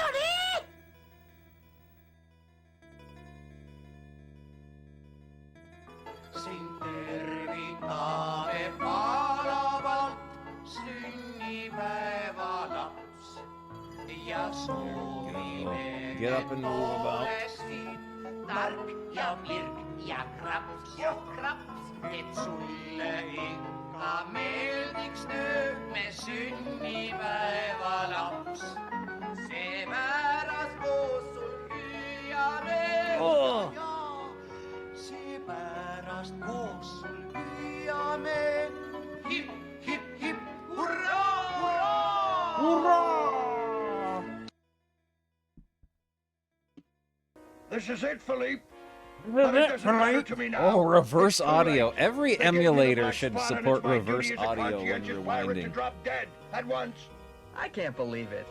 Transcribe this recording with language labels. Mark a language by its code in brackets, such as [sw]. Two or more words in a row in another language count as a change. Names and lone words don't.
[et] Siin tervitame palavalt sünnipäevalaps ja soovime [en] Get up and move about. [et] tark ja virk ja kraps, et sulle ikka meeldiks nüüd me sünnipäevalaps. Seepärast koos sul hüüame ja seepärast koos sul hüüame hip, hip, hip, hurraa, hurraa! [en] Hurrah! This is it, Philippe. But it doesn't matter to me now. Oh, reverse It's too audio. late. Every They give me the emulator black should spot, and support it's my reverse duty as a audio when conscientious pirate to rewinding. drop dead at once. I can't believe it.